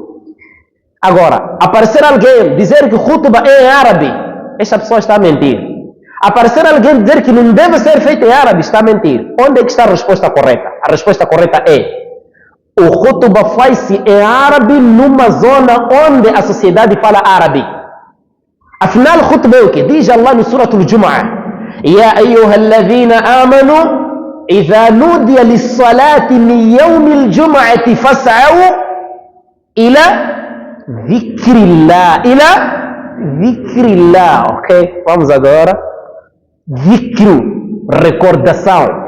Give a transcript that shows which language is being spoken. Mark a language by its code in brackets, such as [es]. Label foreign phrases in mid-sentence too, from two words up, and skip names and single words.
[pt] Agora, aparecer alguém dizer que khutbah é em árabe, esta pessoa está a mentir. Aparecer alguém dizer que não deve ser feito em árabe, está a mentir. Onde é que está a resposta correta? A resposta correta é: o khutbah faz-se em árabe numa zona onde a sociedade fala árabe. Afinal, khutbah é o que? Diz Allah no Surah al-Jumu'ah: [ar] يَا أَيُّهَا الَّذِينَ آمَنُوا إِذَا نُودِيَ لِلصَّلَاةِ مِنْ يَوْمِ الْجُمُعَةِ فَاسْعَوْا إِلَىٰ ذِكْرِ اللَّهِ. [pt] Ok? Vamos agora. Dhikru, recordação.